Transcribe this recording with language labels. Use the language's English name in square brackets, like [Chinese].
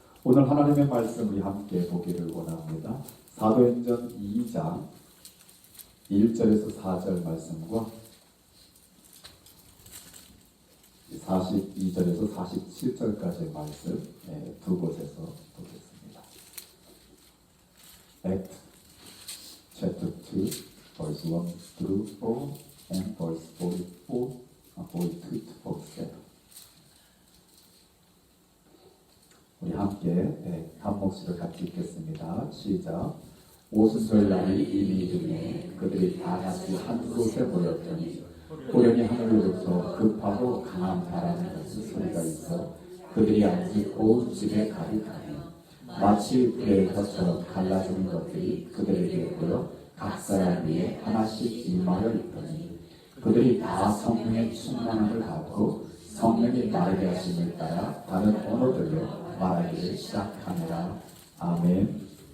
[Korean] 오늘 하나님의 말씀 우리 함께 보기를 원합니다. 사도행전 2장 1절에서 4절 말씀과 42절에서 47절까지의 말씀 두 곳에서 보겠습니다. [English] Act chapter 2 verse 1 through 4 and verse 42 to 47. [Korean] 우리 함께 한 목소리를 같이 읽겠습니다. 시작. 오순절 날이 이미 이르매 그들이 다 같이 한 곳에 모였더니 호련히 하늘로부터 급하고 강한 바람이 같은 소리가 있어 그들이 앉은 온 집에 가득하니 마치 불의 것처럼 갈라지는 것들이 그들에게 보여 각 사람 위에 하나씩 임하여 있더니 그들이 다 성령의 충만함을 받고 성령이 말하게 하심을 따라 다른 언어들로 말하기를 시작하니라. 아멘.